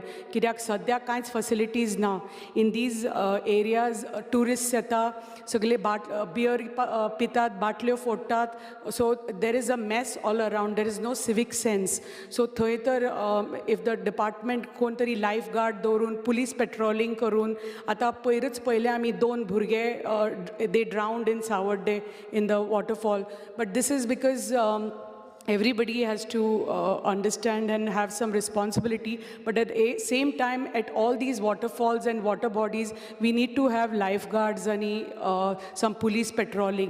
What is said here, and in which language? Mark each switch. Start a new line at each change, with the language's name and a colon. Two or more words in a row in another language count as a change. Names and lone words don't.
Konkani: Kidak sadya
English: kinds facilities na in these areas.
Konkani: Tourists yeta sagle beer pitat, batlyo fotat,
English: so there is a mess all around. There is no civic sense. So thaytar if the department
Konkani: कोणतरी लायफ गार्ड दवरून पुलीस पेट्रोलिंग करून. आतां पयले आमी 2 भुरगे
English: they drowned in Savarde in the waterfall. But this is because everybody has to understand and have some responsibility, but at the same time, at all these waterfalls and water bodies, we need to have lifeguards and some police patrolling.